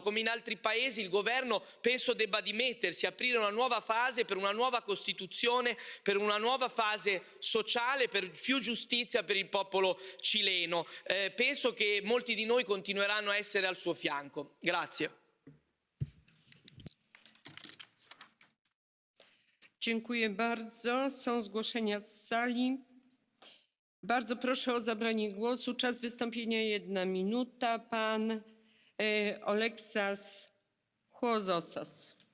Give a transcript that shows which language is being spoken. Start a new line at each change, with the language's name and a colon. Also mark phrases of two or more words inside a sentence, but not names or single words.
Italian: Come in altri paesi il governo penso debba dimettersi, aprire una nuova fase per una nuova Costituzione, per una nuova fase sociale, per più giustizia per il popolo cileno. Penso che molti di noi continueranno a essere al suo fianco. Grazie.
Polish: Dziękuję bardzo. Są zgłoszenia z sali. Bardzo proszę o zabranie głosu. Czas wystąpienia 1 minuta. Pan Oleksas Chłozosas.